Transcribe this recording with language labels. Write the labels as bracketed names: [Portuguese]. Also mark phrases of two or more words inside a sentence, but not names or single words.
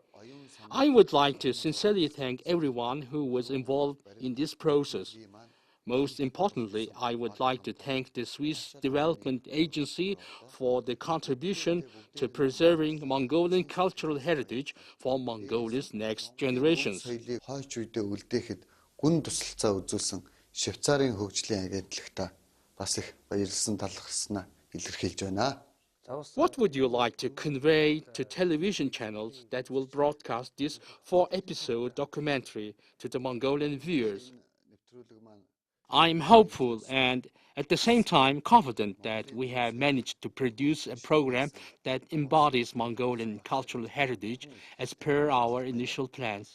[English] I would like to sincerely thank everyone who was involved in this process. Most importantly, I would like to thank the Swiss Development Agency for the contribution to preserving Mongolian cultural heritage for Mongolia's next generations. [Mongolian] Соёлыг хойч үедээ үлдээхэд гүн тусалцаа үзүүлсэн Швейцарын хөгжлийн агентлагта бас их баярлсан талархснаа илэрхийлж байна. [English] What would you like to convey to television channels that will broadcast this 4-episode documentary to the Mongolian viewers? I'm hopeful and at the same time confident that we have managed to produce a program that embodies Mongolian cultural heritage as per our initial plans.